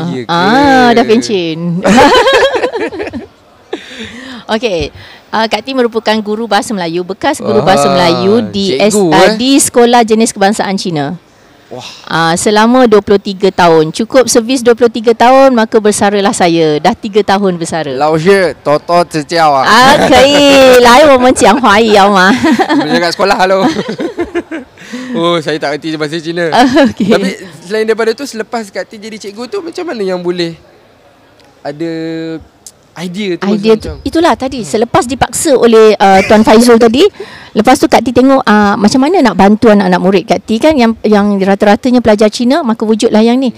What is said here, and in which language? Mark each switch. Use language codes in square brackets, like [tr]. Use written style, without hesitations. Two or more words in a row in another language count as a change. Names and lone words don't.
[ms] Dah pencen. Okey. Kak T merupakan guru bahasa Melayu, bekas guru bahasa Melayu di di Sekolah Jenis Kebangsaan Cina. Wah. Selama 23 tahun. Cukup servis 23 tahun, maka bersaralah saya. Dah 3 tahun bersara. [zh] 老师多多指教啊。可以来我们讲华语好吗？ [ms] Dekat sekolah, halo. Oh, saya tak kerti bahasa Cina. Okay. Tapi selain daripada tu, selepas Kak T jadi cikgu tu, macam mana yang boleh ada idea tu? Itulah tadi, selepas dipaksa oleh Tuan Faizul tadi, lepas tu Kak T tengok macam mana nak bantu anak-anak murid Kak T kan, yang rata-ratanya pelajar Cina, maka wujudlah yang ni.